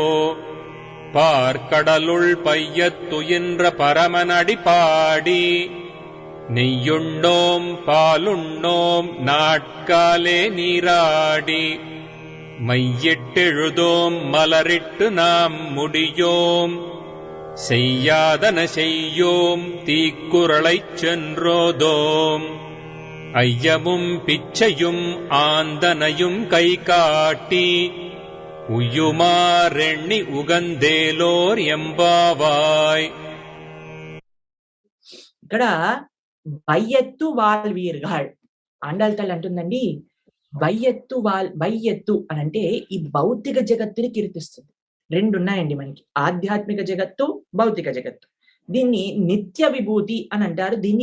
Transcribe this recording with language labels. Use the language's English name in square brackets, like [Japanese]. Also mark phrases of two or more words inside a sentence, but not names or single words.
[Tamil] பார்க்கடலுள் பையத்துயின்ற பரமனடி பாடி நெய்யுண்ணோம் பாலுண்ணோம் நாட்காலே நீராடி மையிட்டெழுதோம் மலரிட்டு நாம் முடியோம் செய்யாதன செய்யோம் தீக்குறளைச் சென்றோதோம். ஐயமும் பிச்சையும் ஆந்தனையும் கை காட்டி உய்யுமாறெண்ணி உகந்தேலோர் எம்பாவாய். [Telugu] ఇక్కడ [Tamil] வையத்து வாழ்வீர்காள் [Telugu] ఆండాళ్తల్ అంటుందండి. వయ్యెత్తు అని అంటే ఈ భౌతిక జగత్తుని కీర్తిస్తుంది. రెండు ఉన్నాయండి మనకి, ఆధ్యాత్మిక జగత్తు, భౌతిక జగత్తు. దీన్ని నిత్య విభూతి అని అంటారు. దీన్ని